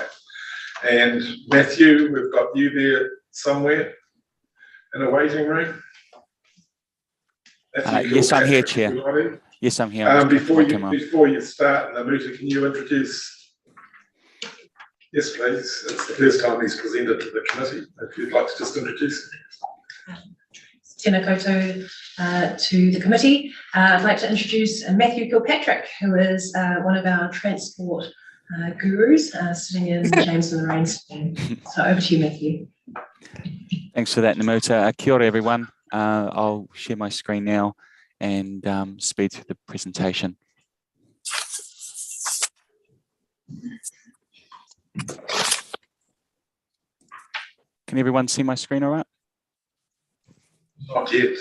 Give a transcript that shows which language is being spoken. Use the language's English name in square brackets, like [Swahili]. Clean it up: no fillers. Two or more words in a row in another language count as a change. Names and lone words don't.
[English] And Matthew, we've got you there somewhere in a waiting room. Yes, I'm here, Chair. Everybody. Yes, I'm here. Before you start, Namuta, can you introduce? Yes, please. It's the first time he's presented to the committee. If you'd like to just introduce. [Māori] Tēnā koutou [English] to the committee. I'd like to introduce Matthew Kilpatrick, who is one of our transport gurus sitting in James and Lorraine's team. So over to you, Matthew. Thanks for that, [Māori] Namuta. Kia ora, [English] everyone. I'll share my screen now and speed through the presentation. Can everyone see my screen all right? Not yet.